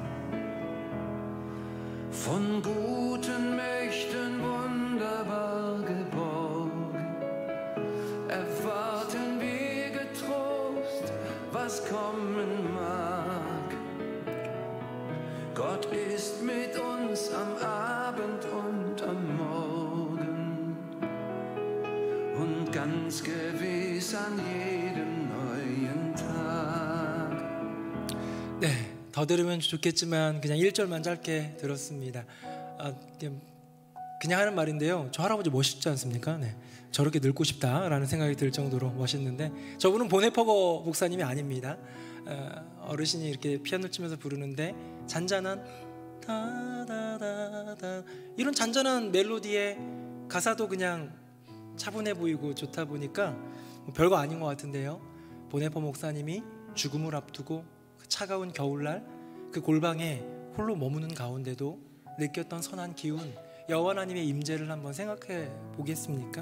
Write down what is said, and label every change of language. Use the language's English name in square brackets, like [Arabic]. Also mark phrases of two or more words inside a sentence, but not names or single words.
[German] Von guten Mächten wunderbar geborgen, erwarten wir getrost, was kommen mag. Gott ist mit uns am Abend und am Morgen und ganz gewiss an jedem neuen Tag. [Korean] 네, 더 들으면 좋겠지만 그냥 1절만 짧게 들었습니다. 그냥 하는 말인데요, 저 할아버지 멋있지 않습니까? 네, 저렇게 늙고 싶다라는 생각이 들 정도로 멋있는데, 저분은 보네퍼거 목사님이 아닙니다. 어르신이 이렇게 피아노 치면서 부르는데 잔잔한 다다다다 이런 잔잔한 멜로디에 가사도 그냥 차분해 보이고 좋다 보니까 별거 아닌 것 같은데요, 보네퍼 목사님이 죽음을 앞두고 그 차가운 겨울날 그 골방에 홀로 머무는 가운데도 느꼈던 선한 기운, 여호와 하나님의 임재를 한번 생각해 보겠습니까?